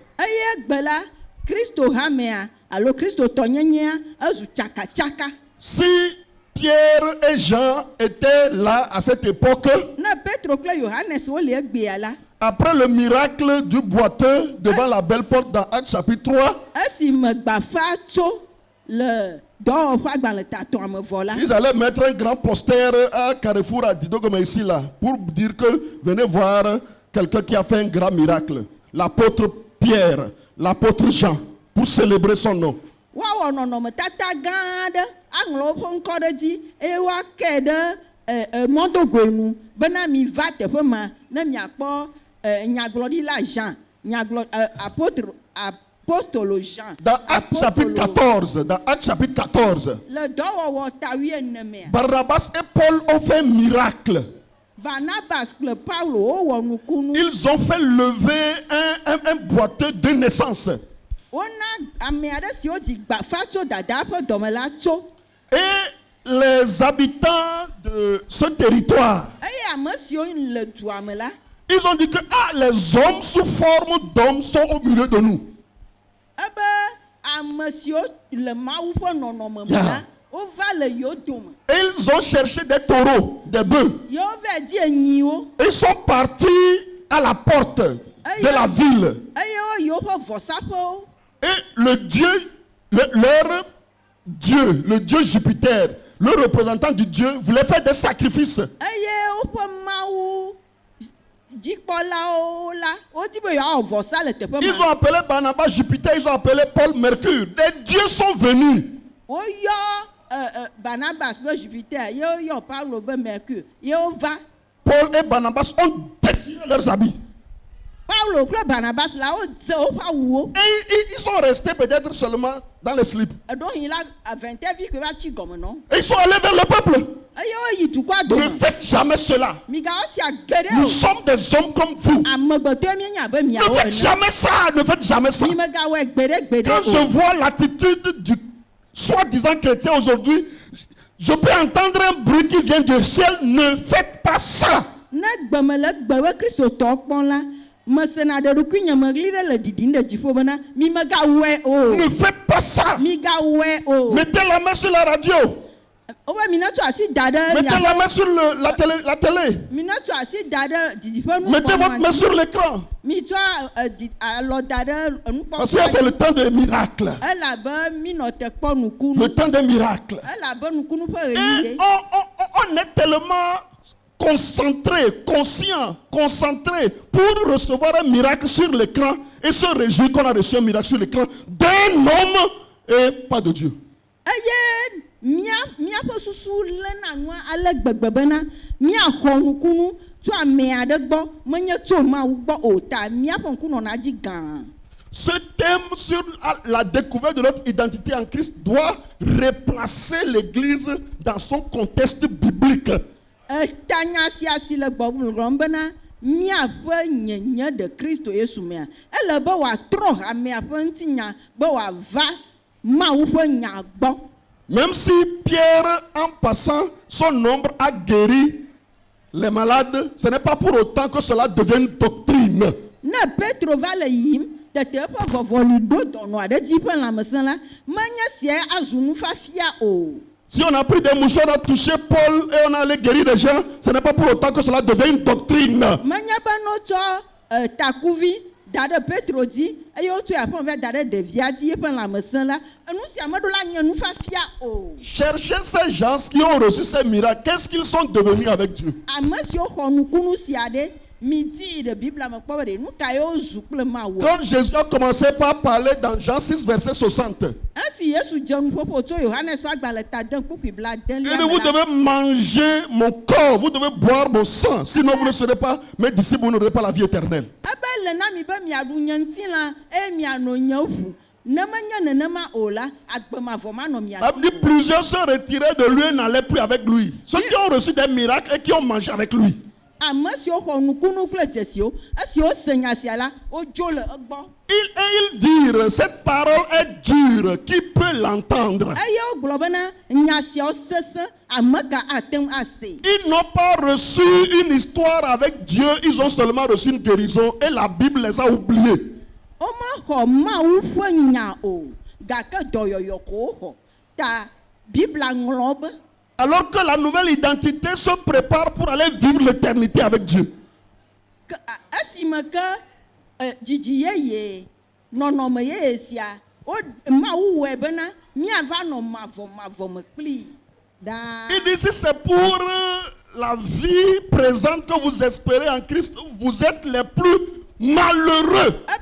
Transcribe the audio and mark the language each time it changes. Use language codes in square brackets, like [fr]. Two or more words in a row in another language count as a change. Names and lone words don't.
[fr] Si Pierre et Jean étaient là à cette époque, après le miracle du boiteux devant la belle porte dans Actes chapitre 3, ils allaient mettre un grand poster à Carrefour à Dido comme ici là, pour dire que venez voir quelqu'un qui a fait un grand miracle. L'apôtre Pierre, l'apôtre Jean, pour célébrer son nom. [ee] Wa nɔnɔme tata gã aɖe aŋlɔ woƒe ŋkɔ ɖe dzi eye woakɛ ɖe mɔdogonu bena mi va teƒe ma ne miakpɔ nyagblɔɖila Jean apôtre Jean. [fr] Dans Actes chapitre 14, [ee] Le dɔwɔwɔ tawi ene mea. [fr] Barnabas et Paul ont fait un miracle. [ee] Barnabas kple Paulo wowɔ nukunu. [fr] Ils ont fait lever un boiteux de naissance. [ee] Wona ame aɖe siwo dzi gbafa tso dada ƒe dɔme la tso. [fr] Et les habitants de ce territoire, [ee] Eye ame siwo le dua me la. [fr] ils ont dit que les hommes sous forme d'hommes sont au milieu de nous. [ee] Ebe ame siwo le Mawu ƒe nɔnɔme me la, wova le yewo dome. [fr] Et ils ont cherché des taureaux, des bœufs. [ee] Yewo va di enyiwo. [fr] Ils sont partis à la porte de la ville. [ee] Eye wo yi woƒe vɔsaƒewo. [fr] Et le Dieu, leur Dieu, le Dieu Jupiter, le représentant du Dieu, voulait faire des sacrifices. [ee] Eye woƒe Mawu dzikpɔlawo la, wodi be yewoawɔ vɔsa le teƒe ma. [fr] Ils ont appelé Barnabas Jupiter, ils ont appelé Paul Mercure. Des dieux sont venus. [ee] Woyɔ Barnabas be Jupiter, yewoyɔ Paulo be Mercure, yewo va. [fr] Paul et Barnabas ont déchiré leurs habits. [ee] Paulo kple Barnabas la wodze woƒe awuwo. [fr] Et ils sont restés peut-être seulement dans les slips. [ee] Eɖohi la 20 vi ke va tsi gɔme nɔ. [fr] Et ils sont allés vers le peuple. [ee] Eye woyi dukɔa [fr] Ne [ee] dome. [fr] faites jamais cela. [ee] Migawɔ sia geɖe [fr] Nous [ee] o. [fr] sommes des hommes comme vous. [ee] Amegbetɔe mienye abe [fr] Ne [ee] miawo [fr] faites [ee] ene. [fr] jamais ça, ne faites jamais ça. [ee] Mi megawɔe gbeɖe [fr] Quand je [ee] o. [fr] vois l'attitude du soi-disant chrétien aujourd'hui, je peux entendre un bruit qui vient du ciel. Ne faites pas ça. [ee] Ne gbeme le gbewe kristotɔ kpɔm la, mesena ɖe ɖokui nye meɣli ɖe le ɖiɖim ɖe dziƒo bena mi megawɔe o. [fr] Ne faites pas ça. [ee] Migawɔe o. [fr] Mettez la main sur la radio. [ee] Wobe mi netso asi da ɖe [fr] Mettez la main sur la télé. [ee] mi netso asi da ɖe didiƒe [fr] Mettez votre main [ee] nukpɔmɔ. [fr] sur l'écran. [ee] Mi tsɔ alɔ da ɖe [fr] Parce que c'est le temps des miracles. [ee] Elabe mi nɔ te kpɔ nukunu. [fr] Le temps des miracles. [ee] Elabe nukunu ƒe [fr] Et [ee] ɣeyiɣi. [fr] on est tellement concentré, conscient, concentré pour recevoir un miracle sur l'écran et se réjouir qu'on a reçu un miracle sur l'écran d'un homme et pas de Dieu. [ee] Eye miaƒe susu lena nua ale gbegbe bena miaxɔ nukunu tso ame aɖe gbɔ menye tso Mawu gbɔ o ta miaƒe ŋku nɔna dzi gã. [fr] Ce thème sur la découverte de notre identité en Christ doit replacer l'Église dans son contexte biblique. [ee] Etanya sia si le gbɔgblɔm bena miaƒe nyenye de Kristo Yesu mea ele be wòatrɔ amea ƒe ŋutinya be wòava Mawu ƒe nya gbɔ. [fr] Même si Pierre, en passant, son ombre a guéri les malades, ce n'est pas pour autant que cela devienne doctrine. [ee] Ne Petro va le yiyim tete eƒe vɔvɔli ɖo dɔnɔ aɖe dzi ƒe lãmesẽ la menye sia azu nufafia o. [fr] Si on a pris des mouchoirs, on a touché Paul et on a allé guérir des gens, ce n'est pas pour autant que cela devienne une doctrine. [ee] Menye be notsɔ takuvi da ɖe Petro dzi eye wotsɔe aƒe da ɖe ɖevia dzi eƒe lãmesẽ la enu sia meɖo la nye nufafia o. [fr] Cherchez ces gens qui ont reçu ces miracles. Qu'est-ce qu'ils sont devenus avec Dieu? [ee] Ame siwo xɔ nukunu sia ɖe mi di ɖe Biblia me kpɔ be ɖe nu ka yewo zu kple Mawu. [fr] Quand Jésus a commencé par parler dans Jean 6, verset 60, [ee] Esi Yesu dze nuƒoƒo tso Yohanes ƒe agbalẽ ta den kpukpui [fr] il dit, [ee] bladelia [fr] vous [ee] me la. [fr] devez manger mon corps, vous devez boire mon sang, sinon vous ne serez pas mes disciples, vous n'aurez pas la vie éternelle. [ee] Ebe le na mi be miaɖu nye ŋutilã eye miano nye ʋu. Ne menye nenema o la, agbemavɔ manɔ mia [fr] Ça veut dire [ee] si o. [fr] plusieurs se retiraient de lui et n'allaient plus avec lui. Ceux qui ont reçu des miracles et qui ont mangé avec lui. [ee] Ame siwo xɔ nukunu kple dzesiwo, esiwo se nya sia la, wodzo le egbɔ. [fr] Ils dirent, cette parole est dure, qui peut l'entendre? [ee] Eye wogblɔ bena nya siawo sesẽ, ame ka ate ŋu ase. [fr] Ils n'ont pas reçu une histoire avec Dieu, ils ont seulement reçu une guérison et la Bible les a oubliés. [ee] Womexɔ Mawu ƒe nya o, gake dɔyɔyɔ ko woxɔ. Ta Biblia ŋlɔ be. [fr] Alors que la nouvelle identité se prépare pour aller vivre l'éternité avec Dieu. [ee] Esime ke dzidzi yeye nɔnɔme yeye sia Mawu wɔe bena miava nɔ mavɔ me kpli daa. [fr] Il dit, si c'est pour la vie présente que vous espérez en Christ, vous êtes les plus malheureux.